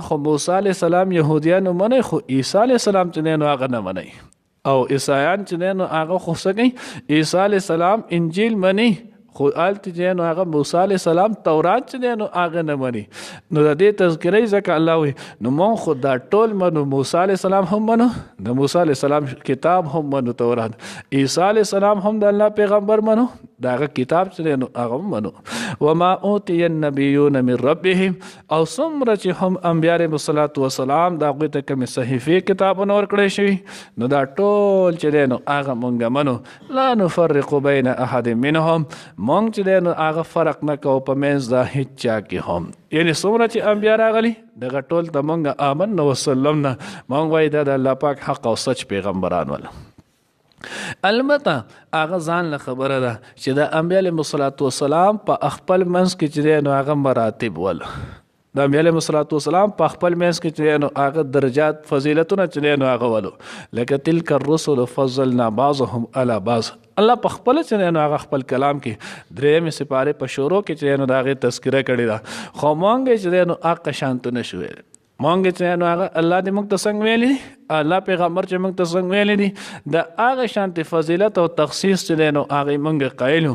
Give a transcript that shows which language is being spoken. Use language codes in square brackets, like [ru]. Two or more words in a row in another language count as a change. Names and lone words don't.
[ps] خو موسی علیہ السلام يهوديانو منی خو عیسی علیہ السلام چې نو هغه نه منی او عیسایان چې نو هغه خو څنګه عیسی علیہ السلام انجیل منی خو آلت چې نو هغه موسی علیہ السلام تورات چې نو هغه نه منی نو د دې تذکرې ځکه الله وي نو مون خو دا ټول منو موسی علیہ السلام هم منو د موسی علیہ السلام کتاب هم منو تورات عیسی علیہ السلام هم د الله پیغمبر منو داغه کتاب چې نو هغه منو [ar] وما اوتی النبیون من ربهم [ps] او څومره چې هم انبیاء علیهم الصلوۃ والسلام دا غوی ته کوم صحیفه کتابونه ورکړی شي نو دا ټول چې نو هغه مونږ منو [ar] لا نفرق بین احد منهم [ps] مونږ چې نو هغه فرق نه کوو په منځ د هیڅ چا کې هم یعنی څومره چې انبیاء راغلي دغه ټول ته مونږ [ar] آمنا وسلمنا [ps] مونږ وایي دا د الله پاک حق او سچ پیغمبران ول البته هغه ځان له خبره ده چې د انبیاء علیهم الصلوۃ والسلام په خپل منځ کې چې نو هغه مراتب ول د انبیاء علیهم الصلوۃ والسلام په خپل منځ کې چې نو هغه درجات فضیلتونه چې نو هغه ولو لکه [ar] تلک الرسل فضلنا بعضهم على بعض [ps] الله په خپل چې نو هغه خپل کلام کې درېم سپاره په شروع کې چې نو هغه تذکرہ کړی دا خو مونږ چې نو هغه شانت نشوي مونږ چې نو هغه الله دې موږ ته څنګه ویلي الله پیغمبر چې موږ ته څنګه ویلي دي د هغه شانتي فضیلت او تخصیص چې دی نو هغه موږ قایلو.